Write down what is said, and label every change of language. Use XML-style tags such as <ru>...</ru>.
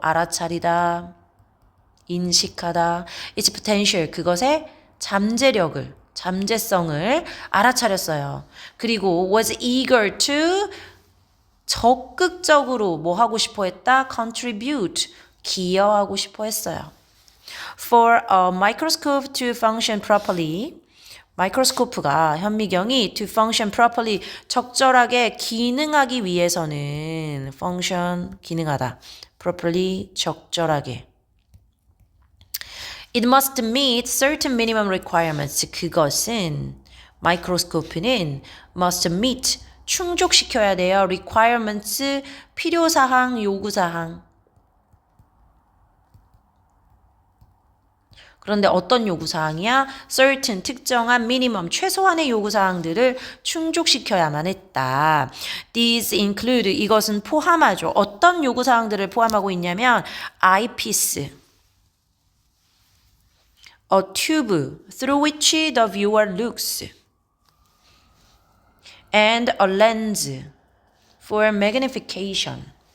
<ko>알아차리다, 인식하다.</ko> <en>its potential,</en> <ko>그것의 잠재성을 알아차렸어요. 그리고</ko> <en>was eager to,</en> <ko>적극적으로 뭐 하고 싶어 했다? contribute, 기여하고 싶어 했어요.</ko> <en>For a microscope to function properly,</en> <ko>마이크로스코프가 현미경이</ko> <en>to function properly,</en> <ko>적절하게 기능하기 위해서는</ko> <en>function, 기능하다, properly, 적절하게. It must meet certain minimum requirements.</en> <ko>그것은, 마이크로스코프는</ko> <en>must meet,</en> <ko>충족시켜야 돼요. requirements, 필요사항, 요구사항. 그런데 어떤 요구사항이야? certain, 특정한, minimum, 최소한의 요구사항들을 충족시켜야만 했다.</ko> <en>These include,</en> <ko>이것은 포함하죠. 어떤 요구사항들을 포함하고 있냐면</ko> <en>eyepiece, a tube through which the viewer looks, and a lens for magnification.</en>